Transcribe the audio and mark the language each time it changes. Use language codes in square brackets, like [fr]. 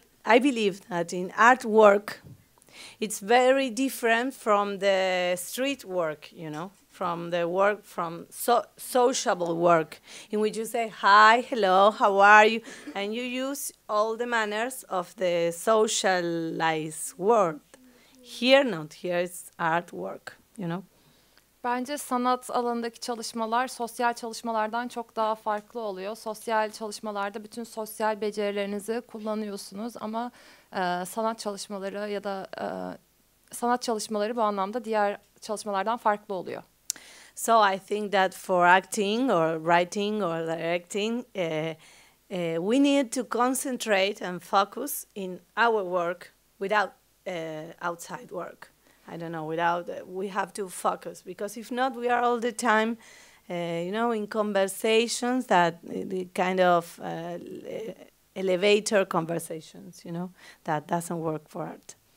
[en] I believe that in artwork, it's very different from the street work, from the work, from sociable work, in which you say, hi, hello, how are you? And you use all the manners of the socialized world. Here, not here, it's artwork, [tr] Bence sanat alanındaki çalışmalar sosyal çalışmalardan çok daha farklı oluyor. Sosyal çalışmalarda bütün sosyal becerilerinizi kullanıyorsunuz ama sanat çalışmaları ya da sanat çalışmaları bu anlamda diğer çalışmalardan farklı oluyor. [en] So I think that for acting or writing or directing, we need to concentrate and focus in our work without outside work. I don't know, we have to focus, because if not, we are all the time, in conversations that the kind of elevator conversations, that doesn't work for art.